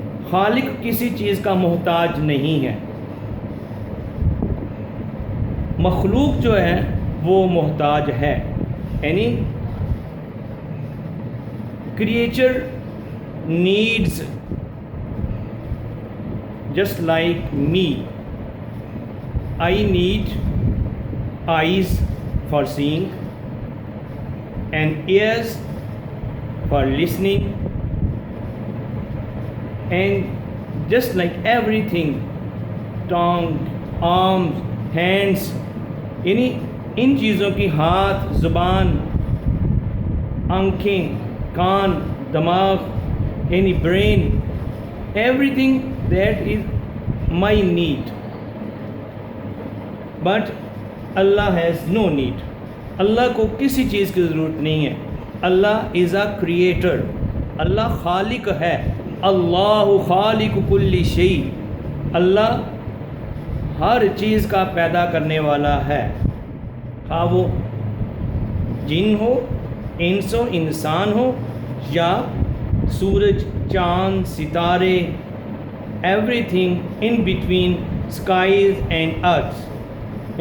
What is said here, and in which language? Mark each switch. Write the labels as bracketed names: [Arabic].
[Urdu] خالق کسی چیز کا محتاج نہیں ہے, مخلوق جو ہے وہ محتاج ہے. [English] یعنی creature needs just like me. I need eyes for seeing and ears for listening, and just like everything, tongue, arms, hands, [Urdu] یعنی ان چیزوں کی ہاتھ, زبان, آنکھیں, کان, دماغ یعنی brain, [English] everything that is my need. But Allah has no need. [Urdu] اللہ کو کسی چیز کی ضرورت نہیں ہے. [English] Allah is a creator. [Urdu] اللہ خالق ہے. [Arabic] اللہ خالق کل شیء. [Urdu] اللہ ہر چیز کا پیدا کرنے والا ہے, خواہ وہ جن ہو, انس ہو, انسان ہو, یا سورج, چاند, ستارے, [English] Everything in between skies and earth.